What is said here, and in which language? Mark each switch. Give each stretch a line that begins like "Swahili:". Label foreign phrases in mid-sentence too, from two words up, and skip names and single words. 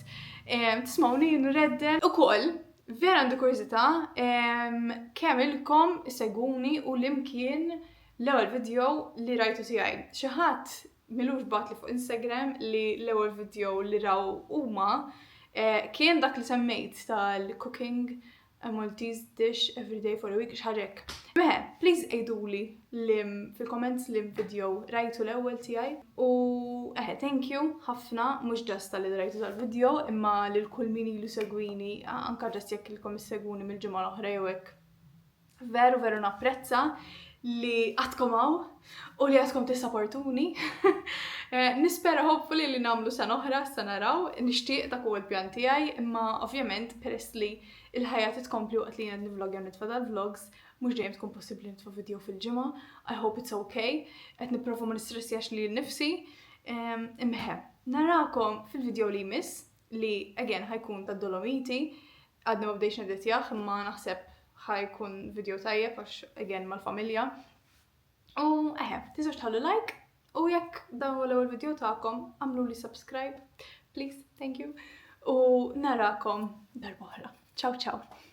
Maltese: Tismawni nredden ukoll. Vera għandu kurzita, kemm ilkom seguni u l-imkien l-ewwel video li rajtu tiegħi. Xi ħadd milux bat li fuq Instagram li l-ewwel video li raw huma kien dak li semmejt tal-
English: cooking a Maltese dish every day for a week
Maltese: x'ħaġek. Meħe, please ejduli fil-comments li video rajtu l-ewwel tiegħi u
English: thank you
Maltese: ħafna mhux ġast li rajtu tal-video imma lil kull min ilu segwini anke ġast jekk ilkom issegwuni mill-ġimgħa l-oħra jew hekk. Veru napprezza li għadkom hawn u li għadkom tissapportuni. Nispera hopefully li nagħmlu sena oħra sa naraw, nixtieq dak huwa l-pjan tiegħi imma ovvjament peress li il-ħajja titkompli waqt li jiena nivlog jew nitfa' dal-vlogs mhux dejjem tkun possibbli nitfa' video fil-ġimgħa.
English: I hope it's okay.
Maltese: Qed nipprova ma nistressjax li nnifsi. Imma narakom fil-video li jmiss li again ħajkun tad-Dolomiti għadni ma bdejx neditjah imma naħseb ħajkun video tajjeb għax again mal-familja. U tiżgħux tħallu like u jekk dan huwa l-ewwel video tagħkom għamlu li
English: subscribe please, thank you.
Maltese: U narakom darb'oħra.
Italian: Ciao ciao.